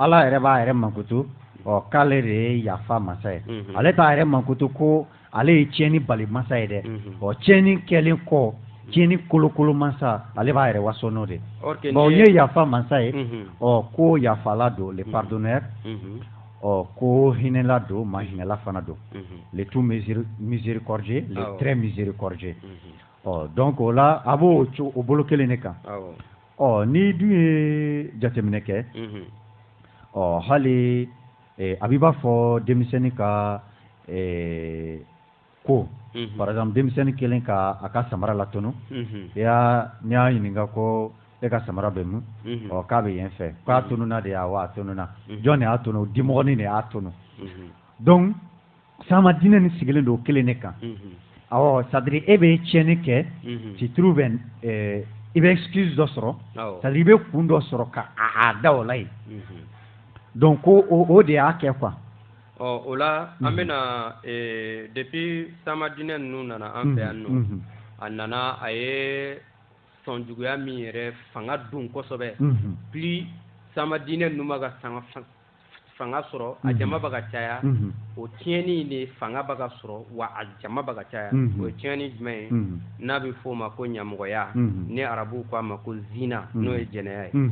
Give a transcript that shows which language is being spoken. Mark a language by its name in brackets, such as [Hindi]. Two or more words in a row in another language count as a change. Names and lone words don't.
[Bambara] Ala yɛrɛ b'a yɛrɛ mankutu k'ale de ye yafa masa ye ale t'a yɛrɛ mankutu ko ale ye tiɲɛni bali masa ye dɛ tiɲɛni kɛlen kɔ tieni kolokolo mansa ale b'a yɛrɛ waso n'o de bon ye yafa mansa ye ko yafala don [French] le pardonneur [Bambara] ko hinɛla don ma hinɛla fana don [French] le tout miséricordieux le très miséricordieux [Bambara] donc o la a b'o o bolo kelen de kan ni dun ye jateminɛ kɛ hali a b'i b'a fɔ denmisɛnnin ka ko [French] par exemple [Bambara] denmisɛnnin kelen ka a ka samara latunu n'i y'a ɲininka ko e ka samara bɛ mun k'a bɛ yen fɛ k'a tununa de wa a tununa jɔn de y'a tunu dimɔgɔnin de y'a tunu donc sama diinɛ ni sigilen don kelen de kan [French] c'est à dire [Bambara] e bɛ tiɲɛni kɛ [French] tu trouves [Bambara] i bɛ excuse dɔ sɔrɔ [French] c'est à dire [Bambara] i bɛ kun dɔ sɔrɔ ka a da o la yen donc o de y'a kɛ quoi o la an bɛna depuis sama diinɛ ninnu nana an fɛ yan nɔ a nana a ye sɔn juguya min yɛrɛ fanga dun kosɛbɛ plus sama diinɛ ninnu bɛ ka fanga sɔrɔ a jama bɛ ka caya o tiɲɛni de fanga bɛ ka sɔrɔ wa a jama bɛ ka caya o ye tiɲɛni jumɛn ye n'a bɛ f'o ma ko ɲamɔgɔya ni arabuw ko a ma ko zina n'o ye jɛnɛya